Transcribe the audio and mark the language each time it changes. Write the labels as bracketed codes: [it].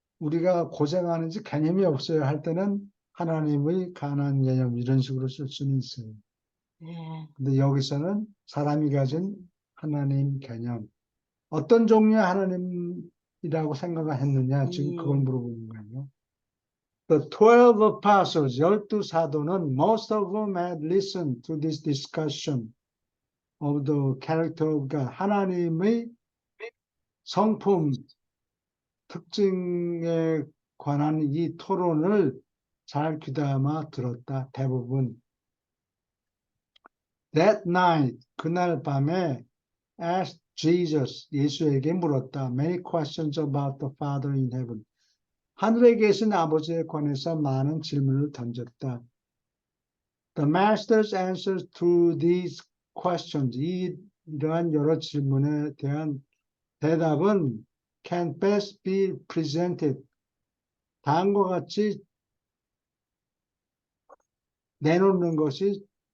[ko] 우리가 고생하는지 개념이 없어요 할 때는 하나님의 가난 개념 이런 식으로 쓸 수는 있어요. 예. 근데 여기서는 사람이 가진 하나님 개념. 어떤 종류의 하나님이라고 생각했느냐 지금 그걸 물어보는 거예요. [en] The 12 apostles, [ko] 12 사도는 [en] most of them had listened to this discussion of the character of God. [ko] 하나님의 성품, 특징에 관한 이 토론을 잘 귀담아 들었다. 대부분. [en] That night, [ko] 그날 밤에 [en] asked Jesus, [ko] 예수에게 물었다. [en] Many questions about the Father in heaven. [ko] 하늘에 계신 아버지에 관해서 많은 질문을 던졌다. [en] The master's answers to these questions, [ko] 이러한 여러 질문에 대한 대답은 [en] can best be presented. [ko] 다음과 같이 내놓는 것이